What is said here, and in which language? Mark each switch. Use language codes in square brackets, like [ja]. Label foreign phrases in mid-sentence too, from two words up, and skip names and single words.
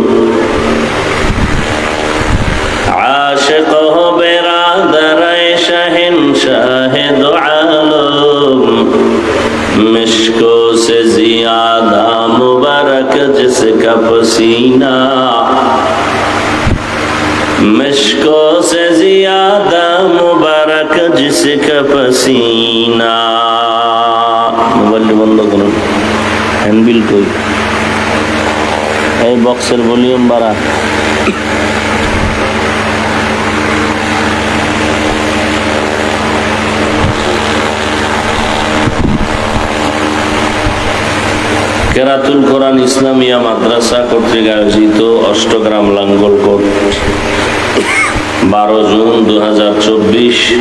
[ur] عاشق ہو برادر شہنشاہ دو عالم، مشکوں سے زیادہ مبارک جس کا پسینہ، مشکوں سے زیادہ مبارک جس کا پسینہ. [bn] মোবাইল বন্ধ করুন, হ্যান্ডবিল কই, এই বক্সের ভলিউম বাড়া. কেরাতুল কোরআন ইসলামিয়া মাদ্রাসা কর্তৃক আয়োজিত অষ্টগ্রাম লাঙ্গলকোট 12 জুন 2024